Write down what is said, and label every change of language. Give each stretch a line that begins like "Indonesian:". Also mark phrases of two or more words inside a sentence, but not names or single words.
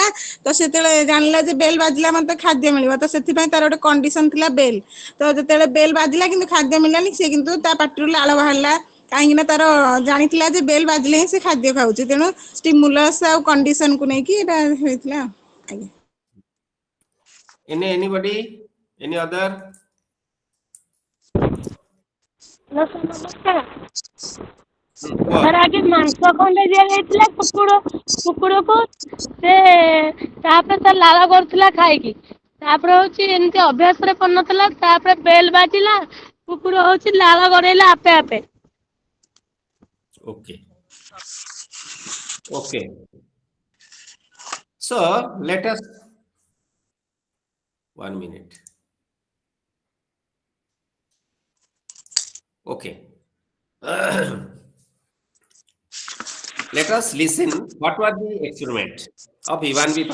Odia: ତ ସେତେବେଳେ ଜାଣିଲା ଯେ ବେଲ୍ ବାଜିଲା ମାନେ ଖାଦ୍ୟ ମିଳିବ। ତ ସେଥିପାଇଁ ତାର ଗୋଟେ କଣ୍ଡିସନ ଥିଲା ବେଲ୍। ତ ଯେତେବେଳେ ବେଲ୍ ବାଜିଲା କିନ୍ତୁ ଖାଦ୍ୟ ମିଳିଲାନି ସେ କିନ୍ତୁ ତା ପାଟିରୁ ଲାଳ ବାହାରିଲା। କାହିଁକି ନା ତାର ଜାଣିଥିଲା ଯେ ବେଲ୍ ବାଜିଲେ ହିଁ ସେ ଖାଦ୍ୟ ଖାଉଛି। ତେଣୁ ଷ୍ଟିମୁଲସ୍ ଆଉ କଣ୍ଡିସନକୁ ନେଇକି ଏଟା ହେଇଥିଲା। ଆଜ୍ଞା।
English: Anybody? Any other?
Odia: ସାର୍ ଆଗେ ମାଂସ ଖଣ୍ଡେ ଦିଆଯାଇଥିଲା କୁକୁରକୁ ସେ ତାପରେ ତା ଲାଳ କରୁଥିଲା ଖାଇକି। ତାପରେ ହଉଛି ଏମିତି ଅଭ୍ୟାସରେ ପଡିନଥିଲା। ତାପରେ ବେଲ୍ ବାଜିଲା କୁକୁର ହଉଛି ଲାଳ ଗଡେଇଲା ଆପେ ଆପେ।
English: Okay. Okay. So let us 1 minute. Okay. Let us listen what was the experiment of Ivan V.